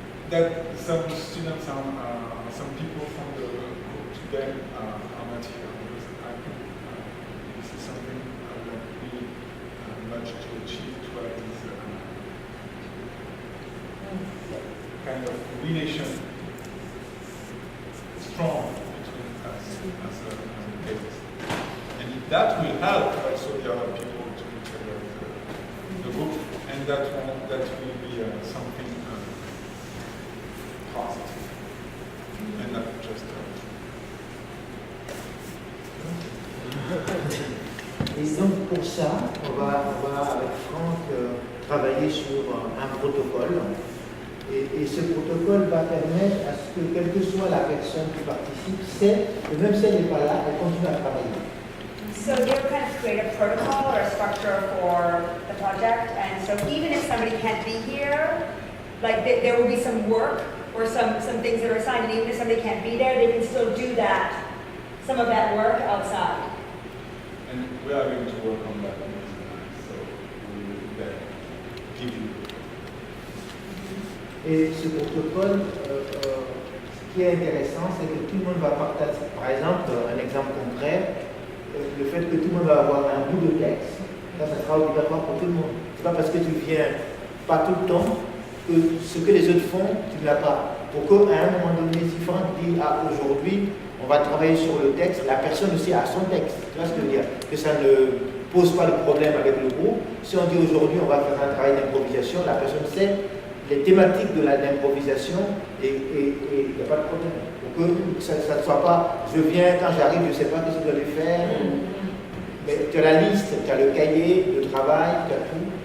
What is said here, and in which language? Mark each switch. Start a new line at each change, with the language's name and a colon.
English: that some students some people from the group today are not here, because I think this is something that we much to achieve to have this kind of relation strong between us as a case. And that will help also the other people to integrate the group, and that will be something positive, and not just
French: Et donc pour ça, on va avec Franck travailler sur un protocole. Et ce protocole va permettre à ce que, quelle que soit la personne qui participe, même si elle n'est pas là, elle continue à travailler.
English: So they'll kind of create a protocol or a structure for the project, and so even if somebody can't be here, like there will be some work or some things that are assigned, and even if somebody can't be there, they can still do some of that work outside. And we are going to work on that so we will give you.
French: Et ce protocole, ce qui est intéressant, c'est que tout le monde va partager. Par exemple, un exemple concret, le fait que tout le monde va avoir un bout de texte, ça sera obligatoire pour tout le monde. C'est pas parce que tu viens pas tout le temps que ce que les autres font, tu ne l'as pas. Pour qu'à un moment donné, si Franck dit aujourd'hui, on va travailler sur le texte, la personne aussi a son texte. Tu vois ce que je veux dire? Que ça ne pose pas le problème avec le groupe. Si on dit aujourd'hui, on va faire un travail d'improvisation, la personne sait les thématiques de l'improvisation et il n'y a pas de problème. Pour que ça ne soit pas, je viens, quand j'arrive, je ne sais pas ce que je dois aller faire. Mais tu as la liste, tu as le cahier de travail, tu as tout.